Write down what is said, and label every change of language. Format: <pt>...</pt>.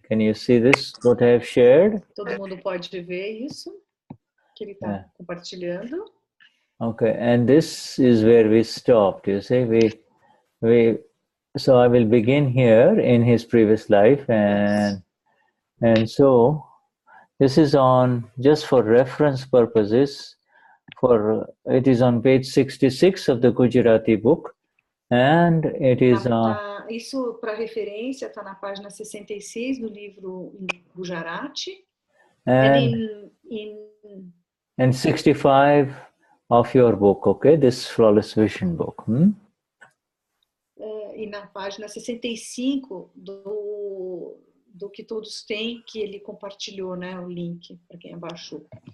<en>Can you see this, what I have shared?</en> <pt>Todo mundo pode ver isso, que ele está compartilhando.</pt> <en>Okay, and this is where we stopped, you see. So I will begin here in his previous life, and so this is on, just for reference purposes, it is on page 66 of the Gujarati book, and it is</en> <pt>isso, para referência, está na página 66 do livro em Gujarati,</pt> <en>and 65 of your book, okay, this Flawless Vision book.</en> <pt>E na página 65 do que todos têm, que ele compartilhou, né, o link para quem abaixou.</pt>